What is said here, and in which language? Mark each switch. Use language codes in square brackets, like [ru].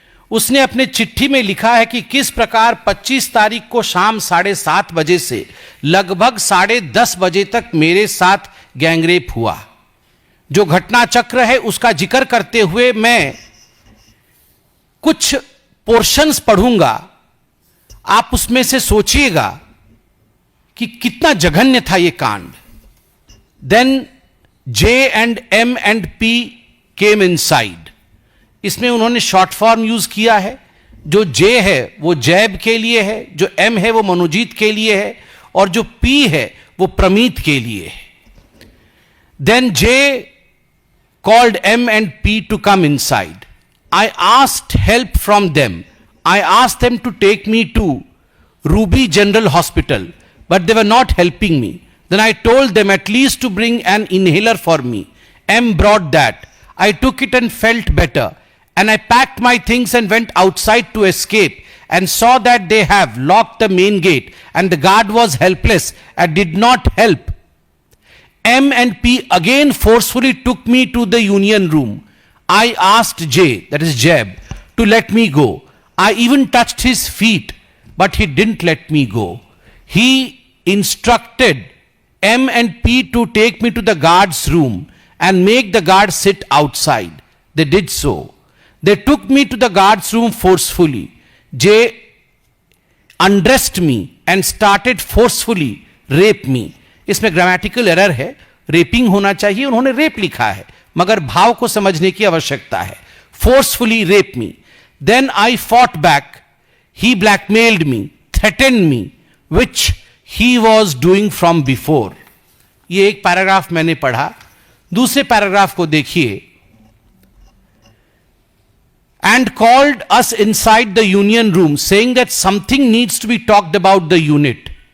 [hi] उसने अपने चिट्ठी में लिखा है कि किस प्रकार 25 तारीख को शाम 7:30 बजे से लगभग 10:30 बजे तक मेरे साथ गैंगरेप हुआ। जो घटना चक्र है उसका जिक्र करते हुए मैं कुछ पोर्शंस पढ़ूंगा, आप उसमें से सोचिएगा कि कितना जघन्य था यह कांड। [en] Then J and M and P came inside। [hi] इसमें उन्होंने शॉर्ट फॉर्म यूज किया है। जो J है वो जैब के लिए है, जो M है वो मनोजीत के लिए है, और जो P है वो प्रमीत के लिए है। [en] Then J called M and P to come inside. I asked help from them. I asked them to take me to Ruby General Hospital, but they were not helping me. Then I told them at least to bring an inhaler for me. M brought that. I took it and felt better. And I packed my things and went outside to escape and saw that they have locked the main gate and the guard was helpless and did not help. M and P again forcefully took me to the union room. I asked J, that is Jeb, to let me go. I even touched his feet, but he didn't let me go. He instructed M and P to take me to the guard's room and make the guard sit outside. They did so. They took me to the guard's room forcefully. J undressed me and started forcefully rape me. [hi] इसमें grammatical error है, rapping होना चाहिए, उन्होंने rape लिखा है, मगर भाव को समझने की आवश्यकता है। [en] Forcefully rape me. Then I fought back. He blackmailed me, threatened me, which he was doing from before। [hi] ये एक पैराग्राफ मैंने पढ़ा दूसरे पैराग्राफ को देखिए, [en] and called us inside the union room saying that something needs to be talked about the unit.